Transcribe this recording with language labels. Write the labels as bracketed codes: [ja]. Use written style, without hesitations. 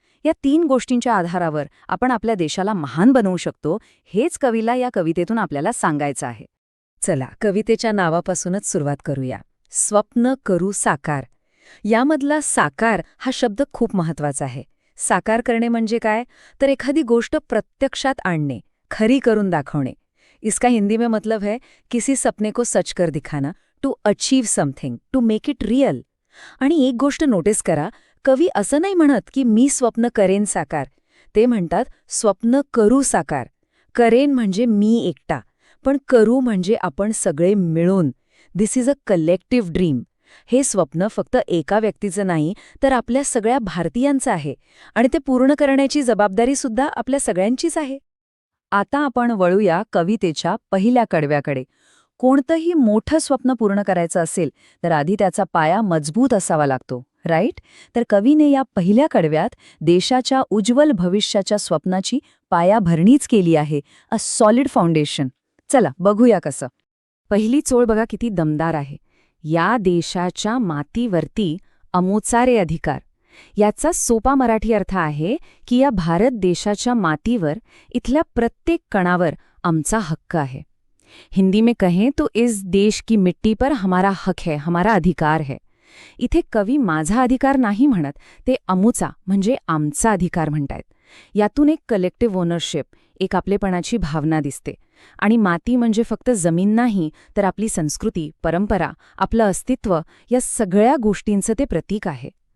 [mr] या 3 गोष्टींच्या आधारावर आपण आपल्या देशाला महान बनवू शकतो, हेच कवीला या कवितेतून आपल्याला सांगायचं आहे. चला, कवितेच्या नावापासूनच सुरुवात करूया. स्वप्न करू साकार. यामधला साकार हा शब्द खूप महत्वाचा आहे. साकार करणे म्हणजे काय? तर एखादी गोष्ट प्रत्यक्षात आणणे, खरी करून दाखवणे. [hi] इसका हिंदी में मतलब है किसी सपने को सच कर दिखाना, [en] To achieve something, to make it real. [mr] आणि एक गोष्ट नोटीस करा, कवी असं नाही म्हणत की मी स्वप्न करेन साकार. ते म्हणतात स्वप्न करू साकार. करेन म्हणजे मी एकटा, पण करू म्हणजे आपण सगळे मिळून. [en] This is a collective dream. [mr] हे स्वप्न फक्त एका व्यक्तीचं नाही तर आपल्या सगळ्या भारतीयांचं आहे आणि ते पूर्ण करण्याची जबाबदारी सुद्धा आपल्या सगळ्यांचीच आहे. आता आपण वळूया कवितेच्या पहिल्या कडव्याकडे. कोणतंही मोठं स्वप्न पूर्ण करायचं असेल तर आधी त्याचा पाया मजबूत असावा लागतो, राईट? तर कवीने या पहिल्या कडव्यात देशाच्या उज्ज्वल भविष्याच्या स्वप्नाची पायाभरणीच केली आहे, [en] A solid foundation. [mr] चला बघूया कसं. पहिली चोळ बघा किती दमदार आहे. या देशाच्या मातीवरती अमोचारे अधिकार. याचा सोपा मराठी अर्थ आहे की या भारत देशाच्या मातीवर, इथल्या प्रत्येक कणावर आमचा हक्क आहे. [hi] हिंदी में कहें तो इस देश की मिट्टी पर हमारा हक है, हमारा अधिकार है. [mr] इथे कवी माझा अधिकार नाही म्हणत, ते अमुचा म्हणजे आमचा अधिकार म्हणतायत. यातून एक कलेक्टिव्ह ओनरशिप, एक आपलेपणाची भावना दिसते. आणि माती म्हणजे फक्त जमीन नाही तर आपली संस्कृती, परंपरा, आपलं अस्तित्व या सगळ्या गोष्टींचं ते प्रतीक आहे.